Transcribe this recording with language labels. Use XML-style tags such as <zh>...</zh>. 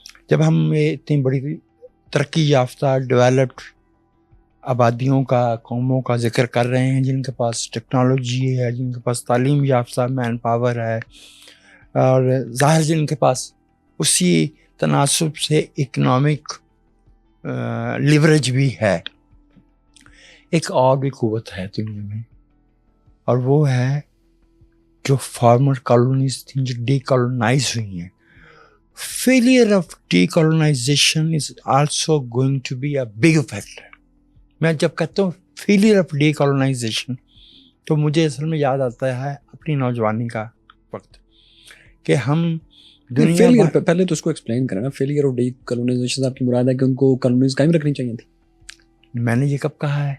<ur>جب ہم اتنی بڑی ترقی یافتہ ڈیولپڈ آبادیوں کا, قوموں کا ذکر کر رہے ہیں جن کے پاس ٹیکنالوجی ہے, جن کے پاس تعلیم یافتہ مین پاور ہے, اور ظاہر جن کے پاس اسی تناسب سے اکنامک لیوریج بھی ہے, ایک اور بھی قوت ہے دنیا میں, اور وہ ہے جو فارمر کالونیز تھیں جو ڈی کالونائز ہوئی ہیں.</ur> <en>Failure of decolonization is also going to be a big factor.</en> <ur>میں جب کہتا ہوں فیلئر آف ڈیکالونائزیشن تو مجھے اصل میں یاد آتا ہے اپنی نوجوانی کا وقت کہ ہم دنیا پہلے تو اس کو ایکسپلین کریں نا. فیلئر آف ڈیکالونائزیشن آپ کی مراد ہے کہ ان کو کالونیز قائم رکھنی چاہیے تھی. میں نے یہ کب کہا ہے؟</ur>